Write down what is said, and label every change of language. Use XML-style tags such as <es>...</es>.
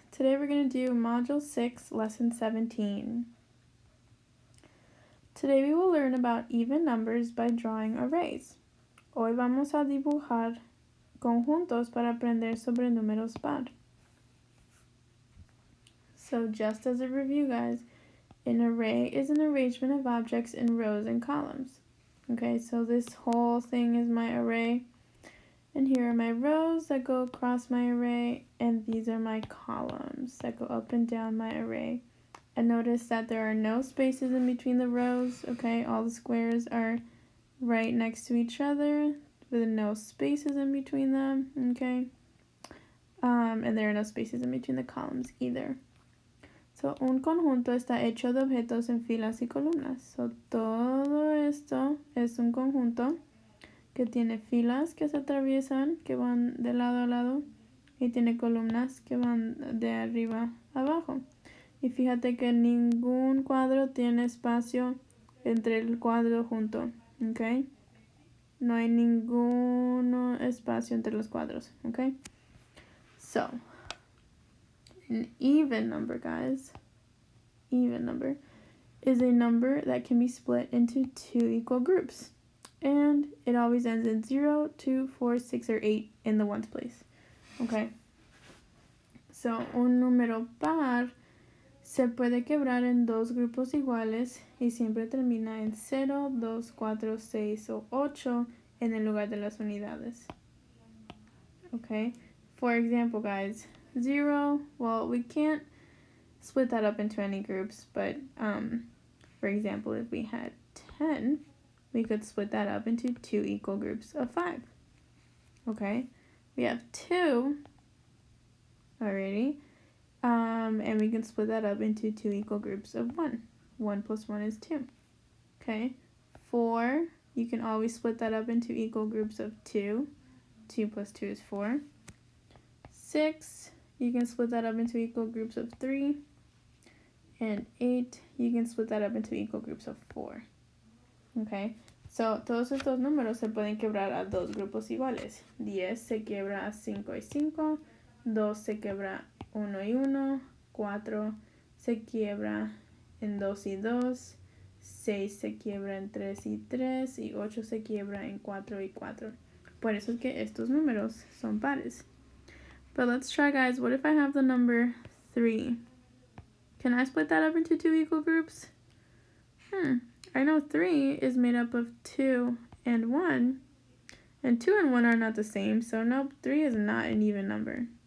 <en>Today we're going to do Module 6, Lesson 17. Today we will learn about even numbers by drawing arrays.</en> <es>Hoy vamos a dibujar conjuntos para aprender sobre números par.</es> <en>So just as a review guys, an array is an arrangement of objects in rows and columns. Okay, so this whole thing is my array. And here are my rows that go across my array, and these are my columns that go up and down my array. And notice that there are no spaces in between the rows, okay? All the squares are right next to each other with no spaces in between them, okay? And there are no spaces in between the columns either.</en> <es>So, un conjunto está hecho de objetos en filas y columnas. So, todo esto es un conjunto que tiene filas que se atraviesan, que van de lado a lado, y tiene columnas que van de arriba a abajo. Y fíjate que ningún cuadro tiene espacio entre el cuadro junto, ¿ok? No hay ningún espacio entre los cuadros, ¿ok?</es> <en>So, an even number, guys, even number is a number that can be split into two equal groups. And it always ends in 0, 2, 4, 6, or 8 in the ones place. Okay.</en> <es>So, un número par se puede quebrar en dos grupos iguales y siempre termina en 0, 2, 4, 6 o 8 en el lugar de las unidades.</es> <en>Okay. For example, guys, 0, well, we can't split that up into any groups, but for example, if we had 10, we could split that up into two equal groups of 5. Okay, we have 2 already, and we can split that up into two equal groups of 1. 1 plus 1 is 2. Okay, 4, you can always split that up into equal groups of 2. 2 plus 2 is 4. 6, you can split that up into equal groups of 3. And 8, you can split that up into equal groups of 4. Okay, so</en> <es>todos estos números se pueden quebrar a dos grupos iguales. 10 se quiebra a 5 y 5, 2 se quiebra 1 y 1, 4 se quiebra en 2 y 2, 6 se quiebra en 3 y 3, y 8 se quiebra en 4 y 4. Por eso es que estos números son pares.</es> <en>But let's try, guys. What if I have the number 3? Can I split that up into two equal groups? I know 3 is made up of 2 and 1, and 2 and 1 are not the same, so nope, 3 is not an even number.</en>